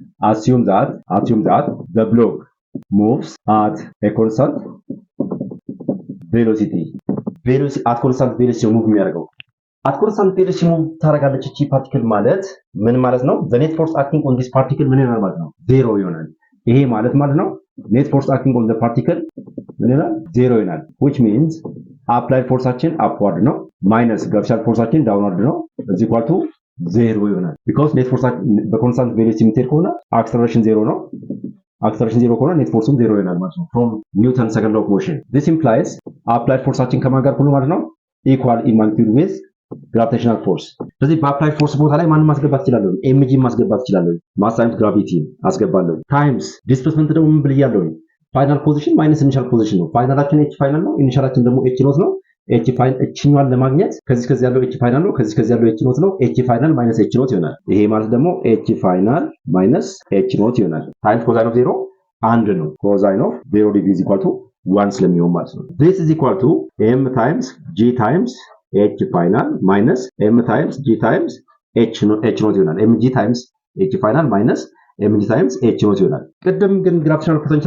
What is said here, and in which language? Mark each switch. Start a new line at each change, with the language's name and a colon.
English: assume that the block moves at a constant velocity at constant velocity ሙቭ የሚያደርገው at constant velocity
Amharic: ሙቭ ታደርጋለች እቺ ፓርቲክል ማለት ምን ማለት ነው?
English: the net force acting on this particle
Amharic: ምን ይሆናል ማለት ነው? ዜሮ ይሆናል። ይሄ ማለት ነው
English: net force acting on the particle
Amharic: ምን ይሆናል? ዜሮ ይሆናል። which means applied forceችን upward ነው minus gravitational forceችን downward ነው is equal to ዜሮ ይሆናል። because net force በኮንስታንት velocity የምትሄድ ከሆነ acceleration ዜሮ ነው። acceleration ዜሮ ከሆነ net forceም ዜሮ ይሆናል ማለት ነው
English: from Newton's second law of motion.
Amharic: this implies applied forceችን ከማን ጋር ሁሉ ማለት ነው
English: equal in magnitude with gravitational force።
Amharic: ስለዚህ በአፕላይድ ፎርስ ቦታ ላይ ማንም ማስገባት ይችላል። ኤምጂ ማስገባት ይችላል። ማስ ታይምስ ግራቪቲ አስገባለሁ ታይምስ ዲስፕሌስመንት ደግሞ ምን ብያለሁ? ፋይናል ፖዚሽን ማይነስ ኢኒሻል ፖዚሽን ነው። ፋይናላችን ኤች ፋይናል ነው፣ ኢኒሻላችን ደግሞ ኤች ኖት ነው። ኤች ፋይናል ኤችኛዋን ለማግኘት ከዚህ ያለው ኤች ፋይናል ነው፣ ከዚህ ያለው ኤች ኖት ነው። ኤች ፋይናል ማይነስ ኤች ኖት ይሆናል። ይሄ ማለት ደግሞ ኤች ፋይናል ማይነስ ኤች ኖት ይሆናል። ታይምስ ኮሳይን ኦፍ 0 አንድ ነው። ኮሳይን ኦፍ 0 ዲግሪ is equal to 1 ስለሚሆን ማለት ነው።
English: this is equal to m times g times h final minus m times g times h not
Amharic: ይሆናል።
English: mg times h final minus mg times h not
Amharic: ይሆናል። ቅድም ግን gravitational